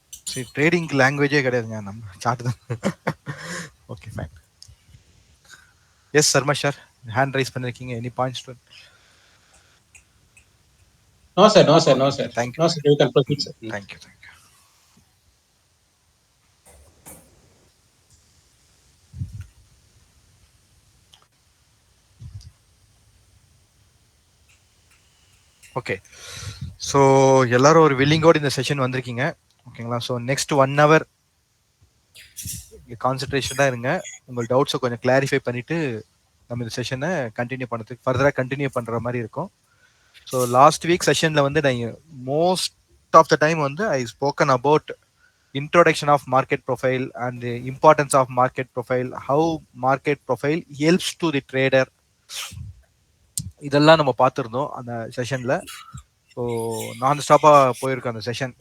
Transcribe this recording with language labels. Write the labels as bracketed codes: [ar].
[en] See, trading language [ta] கிடையாதுங்க நம்ம chart தான். [en] Okay, fine. Yes, Sarma sir, hand raise [ta] பண்ணிருக்கீங்க. [en] Any points to? No sir, no sir, no sir. Thank you. No sir, you can proceed sir. Thank you, thank you. [ta] Okay, so எல்லாரும் ஒரு வில்லிங்கோடு இந்த session வந்திருக்கீங்க. ஓகேங்களா? [en] so next 1 hour [ta] கான்சென்ட்ரேஷனாக இருங்க. உங்கள் டவுட்ஸை கொஞ்சம் clarify பண்ணிட்டு நம்ம இந்த செஷனை கண்டினியூ பண்ணுறதுக்கு ஃபர்தராக கண்டினியூ பண்ணுற மாதிரி இருக்கும். [en] so last week செஷனில் [ta] வந்து நான் [en] Most of the time வந்து I spoken about introduction of market profile and the importance of market profile, how market profile helps to the trader. [ta] இதெல்லாம் நம்ம பார்த்துருந்தோம் அந்த செஷனில். ஸோ நான் ஸ்டாப்பாக போயிருக்கோம் அந்த செஷன்.